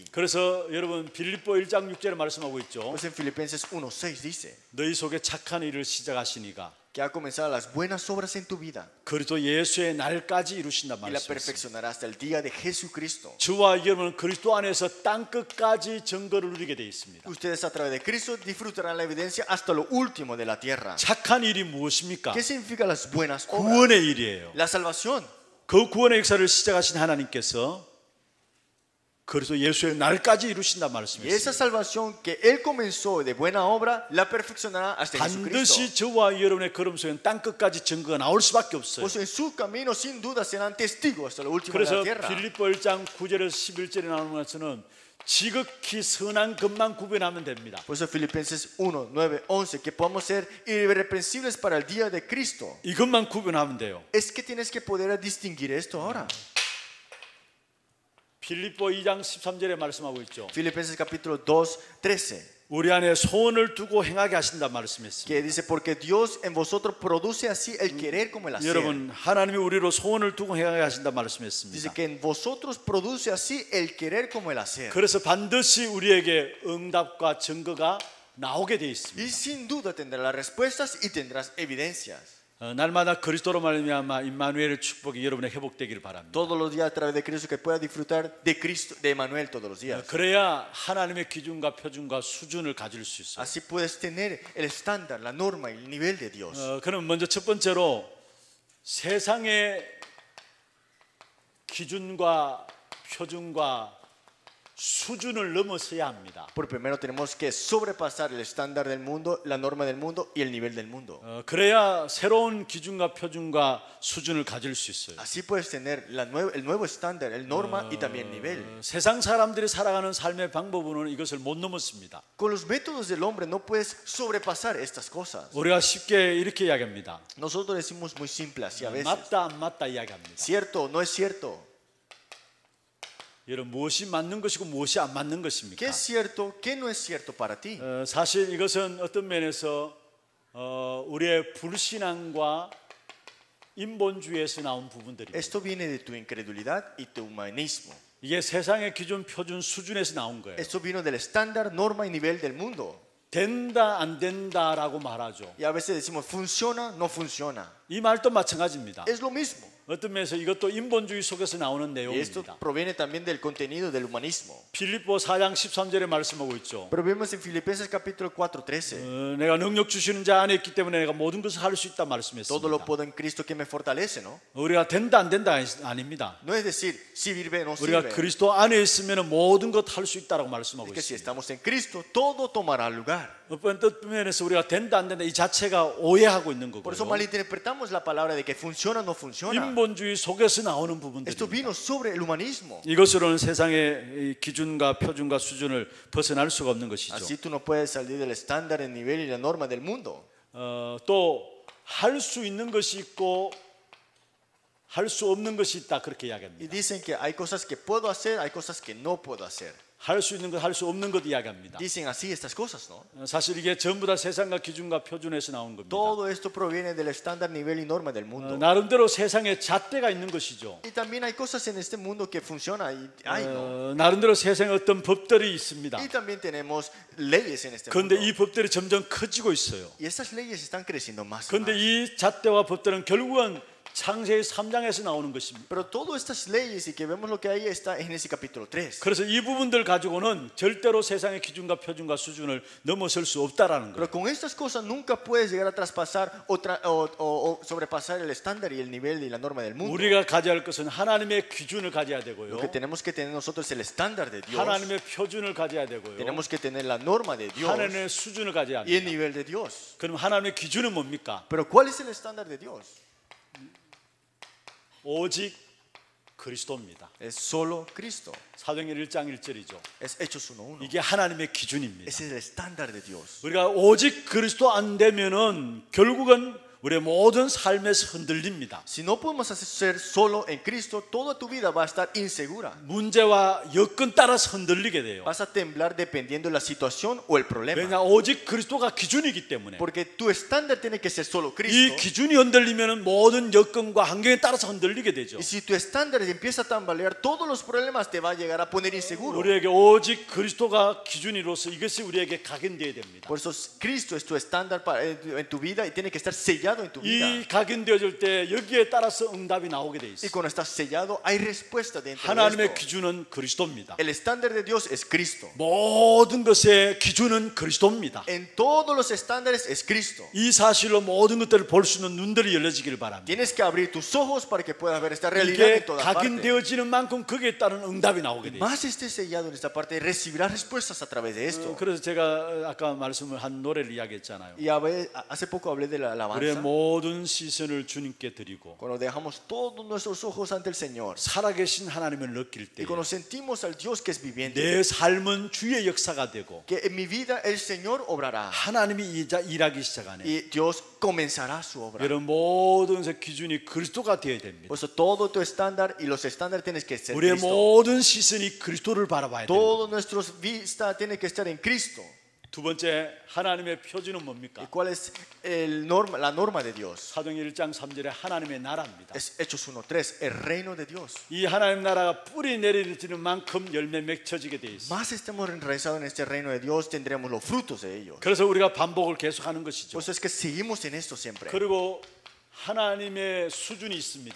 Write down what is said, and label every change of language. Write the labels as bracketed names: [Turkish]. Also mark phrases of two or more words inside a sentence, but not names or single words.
[Korean] 그래서 여러분 빌립보 1장 6절에 말씀하고 있죠. [Spanish] Pues en Filipenses 1:6 dice [Korean] 너희 속에 착한 일을 시작하시니가 [Spanish] que ha comenzado las buenas obras en tu vida [Korean] 그리스도 예수의 날까지 이루신다 [Spanish] y la [Korean] 말씀이었습니다. [Spanish] perfeccionará hasta el día de Jesucristo. [Korean] 저와 여러분은 그리스도 안에서 땅 끝까지 증거를 누리게 되어 있습니다. [Spanish] Ustedes a través de Cristo disfrutarán la evidencia hasta lo último de la tierra. [Korean] 착한 일이 무엇입니까? [Spanish] ¿Qué significa las buenas obras? [Korean] 구원의 일이에요. [Spanish] La salvación. [Korean] 그 구원의 역사를 시작하신 하나님께서 그리스도 예수의 날까지 이루신다 [Spanish] Y esa [Korean] 말씀이었습니다. [Spanish] salvación que Él comenzó de buena obra, la perfeccionará hasta Jesucristo. [Korean] 반드시 저와 여러분의 걸음 속에는 땅 끝까지 증거가 나올 수밖에 없어요. [Spanish] Pues en su camino sin duda serán testigos hasta lo último de [Korean] 그래서 [Spanish] la tierra. [Korean] 빌립보 1장 9절에서 11절에 나오는 것은 지극히 선한 것만 구별하면 됩니다. [Spanish] Por eso Filipenses 1, 9, 11, que podamos ser irreprensibles para el día de Cristo. [Korean] 이것만 구별하면 돼요. [Spanish] Es que tienes que poder distinguir esto ahora. [Korean] 빌립보 2장 13절에 말씀하고 있죠. [Spanish] Filipenses capítulo 2, 13, [Korean] 우리 안에 소원을 두고 행하게 하신다 말씀했습니다. [Spanish] que dice, porque Dios en vosotros produce así el querer como el hacer. [Korean] 여러분 하나님이 우리로 소원을 두고 행하게 하신다 말씀했습니다. [Spanish] Dice que en vosotros produce así el querer como el hacer. [Korean] 그래서 반드시 우리에게 응답과 증거가 나오게 되어 있습니다. [Spanish] Y sin duda tendrás las respuestas y tendrás evidencias. [Korean] 날마다 그리스도로 말미암아 임마누엘의 축복이 여러분의 회복되기를 바랍니다. [Spanish] Todos los días a través de Cristo, que pueda disfrutar de Cristo, de Emmanuel todos los días. [Korean] 그래야 하나님의 기준과 표준과 수준을 가질 수 있어요. [Spanish] Así puedes tener el estándar, la norma y el nivel de Dios. [Korean] 그럼 먼저 첫 번째로 세상의 기준과 표준과 수준을 넘어서야 합니다. [Spanish] Por primero tenemos que sobrepasar el estándar del mundo, la norma del mundo y el nivel del mundo. [Korean] 그래야 새로운 기준과 표준과 수준을 가질 수 있어요. [Spanish] Así puedes tener el nuevo estándar, el norma y también el nivel. [Korean] 세상 사람들이 살아가는 삶의 방법으로는 이것을 못 넘었습니다. [Spanish] Con los métodos del hombre no puedes sobrepasar estas cosas. [Korean] 우리가 쉽게 이렇게 이야기합니다. [Spanish] Nosotros decimos muy simple así a veces. [Korean] 맞다 안 맞다 이야기합니다. [Spanish] Cierto, no es cierto. [Korean] 여러분 무엇이 맞는 것이고 무엇이 안 맞는 [Spanish] ¿Qué [Korean] 것입니까? [Spanish] es cierto? ¿Qué no es cierto para ti? [Korean] 사실 이것은 어떤 면에서 우리의 불신앙과 인본주의에서 나온 부분들입니다. [Spanish] Esto viene de tu incredulidad y tu humanismo. [Korean] 이게 세상의 기준, 표준, 수준에서 나온 거예요. [Spanish] Esto vino del estándar, norma y nivel del mundo. [Korean] 된다 안 된다라고 말하죠. [Spanish] Y a veces decimos funciona, no funciona. [Korean] 이 말도 마찬가지입니다. [Spanish] Es lo mismo. [Korean] 어떤 면에서 이것도 인본주의 속에서 나오는 [Spanish] Y esto [Korean] 내용입니다. [Spanish] proviene también del contenido del humanismo. [Korean] 빌립보 4장 13절에 말씀하고 있죠. [Spanish] Pero vemos en Filipenses capítulo 4:13. [Korean] 내가 능력 주시는 자 안에 있기 때문에 내가 모든 것을 할 수 있다 [Spanish] Todo lo [Korean] 말씀했습니다. [Spanish] puedo en Cristo que me fortalece, ¿no? [Korean] 우리가 된다 안 된다 아닙니다. [Spanish] No es decir, si sirve o no [Korean] 우리가 [Spanish] sirve. [Korean] 그리스도 안에 있으면 모든 것 할 수 있다라고 말씀하고 [Spanish] Es que si [Korean] 있습니다. [Spanish] estamos en Cristo, todo tomará lugar. [Korean] 어떤 면에서 우리가 된다 안 된다 이 자체가 오해하고 있는 [Spanish] Por eso [Korean] 거고요. [Spanish] malinterpretamos la palabra de que funciona o no funciona. [Korean] 인본주의 속에서 나오는 [Spanish] Esto [Korean] 부분들입니다. [Spanish] vino sobre el humanismo. [Korean] 이것으로는 세상의 이 기준과 표준과 수준을 벗어날 수가 없는 것이죠. [Spanish] Así tú no puedes salir del estándar, el nivel y la norma del mundo. [Korean] 또 할 수 있는 것이 있고 할 수 없는 것이 있다 그렇게 [Spanish] Y [Korean] 이야기합니다. [Spanish] dicen que hay cosas que puedo hacer, hay cosas que no puedo hacer. [Korean] 할 수 있는 것, 할 수 없는 것 이야기합니다. [Spanish] Dicen así estas cosas, ¿no? [Korean] 사실 이게 전부 다 세상과 기준과 표준에서 나온 겁니다. [Spanish] Todo esto proviene del estándar, nivel y norma del mundo. [Korean] 나름대로 세상에 잣대가 있는 것이죠. [Spanish] Y también hay cosas en este mundo que funcionan y hay, ¿no? [Korean] 나름대로 세상에 어떤 법들이 있습니다. [Spanish] Y también tenemos leyes en este [Korean] 그런데 [Spanish] mundo. [Korean] 이 법들이 점점 커지고 있어요. [Spanish] Y estas leyes están creciendo más y [Korean] 그런데 [Spanish] más. [Korean] 이 잣대와 법들은 결국은 창세기 3장에서 나오는 것입니다. [Spanish] Pero todas estas leyes y que vemos lo que hay está en Génesis capítulo 3. [Korean] 그래서 이 부분들 가지고는 절대로 세상의 기준과 표준과 수준을 넘어설 수 없다라는 거예요. [Spanish] Pero con estas cosas nunca puedes llegar a traspasar o sobrepasar el estándar y el nivel y la norma del mundo. [Korean] 우리가 가져야 할 것은 하나님의 기준을 가져야 [Spanish] Lo [Korean] 되고요. [Spanish] que tenemos que tener nosotros es el estándar de Dios. [Korean] 하나님의 표준을 가져야 되고요. [Spanish] Tenemos que tener la norma de Dios [Korean] 하나님의 수준을 가져야 [Spanish] y el [Korean] 합니다. [Spanish] nivel de Dios. [Korean] 그럼 하나님의 기준은 뭡니까? [Spanish] Pero ¿cuál es el estándar de Dios? [Korean] 오직 그리스도입니다. [Spanish] Es solo Cristo. [Korean] 사도행전 1장 1절이죠. [Spanish] Es Hechos 1:1. [Korean] 이게 하나님의 기준입니다. [Spanish] Ese es el estándar de Dios. [Korean] 우리가 오직 그리스도 안 되면은 결국은 우리의 모든 삶에서 흔들립니다. [Spanish] Si no podemos ser solo en Cristo, toda tu vida va a estar insegura. [Korean] 문제와 여건 따라서 흔들리게 돼요. [Spanish] Vas a temblar dependiendo de la situación o el problema. [Korean] 왜냐 오직 그리스도가 기준이기 때문에. [Spanish] Porque tu estándar tiene que ser solo [Korean] 이 [Spanish] Cristo. [Korean] 기준이 흔들리면은 모든 여건과 환경에 따라서 흔들리게 되죠. [Spanish] Y si tu estándar empieza a tambalear, todos los problemas te va a llegar a poner inseguro. [Korean] 우리에게 오직 그리스도가 기준이로서 이것이 우리에게 각인되어야 됩니다. [Spanish] Por eso Cristo es tu estándar en tu vida y tiene que estar sellado en tu vida. [Korean] 이 각인되어질 때 여기에 따라서 응답이 나오게 돼 [Spanish] Y [Korean] 있어요. [Spanish] cuando estás sellado, hay respuesta dentro de [Korean] 하나님의 [Spanish] esto. [Korean] 기준은 그리스도입니다. [Spanish] El estándar de Dios es Cristo. [Korean] 모든 것의 기준은 그리스도입니다. [Spanish] En todos los estándares es Cristo. [Korean] 이 사실로 모든 것들을 볼 수 있는 눈들이 열려지기를 바랍니다. [Spanish] Tienes que abrir tus ojos para que puedas ver esta realidad [Korean] 이게 [Spanish] en toda parte. [Korean] 각인되어지는 만큼 거기에 따른 응답이 나오게 돼요. [Spanish] Más estés sellado en esta parte, recibirás respuestas a través de esto. [Korean] 그래서 제가 아까 말씀을 한 노래를 이야기했잖아요. [Spanish] Y hace poco hablé de la [Korean] 우리의 [Spanish] alabanza. [Korean] 모든 시선을 주님께 드리고 [Spanish] Cuando dejamos todos nuestros ojos ante el Señor. [Korean] 살아계신 하나님을 느낄 때 [Spanish] Y cuando sentimos al Dios que es viviente. [Korean] 내 삶은 주의 역사가 되고 [Spanish] Que en mi vida el Señor obrará. [Korean] 하나님이 일하기 시작하네. [Spanish] Y Dios comenzará su obra. [Korean] 여러분 모든 것의 기준이 그리스도가 되어야 됩니다. [Spanish] Por eso todo tu estándar y los estándares tienes que ser [Korean] 우리의 [Spanish] Cristo. [Korean] 모든 시선이 그리스도를 바라봐야 됩니다. [Spanish] Todo nuestra vista tiene que estar en Cristo. [Korean] 두 번째 하나님의 표준은 [Spanish] ¿Y [Korean] 뭡니까? [Spanish] cuál es la norma de Dios? [Korean] 사도행전 1장 3절에 하나님의 나라입니다. [Spanish] Es Hechos 1:3, el reino de Dios. [Korean] 이 하나님 나라가 뿌리 내리지는 만큼 열매 맺혀지게 돼 있어요. [Spanish] Más estemos enraizados en este reino de Dios, tendremos los frutos de ellos. [Korean] 그래서 우리가 반복을 계속하는 것이죠. [Spanish] Por eso es que seguimos en esto siempre. [Korean] 그리고 하나님의 수준이 있습니다.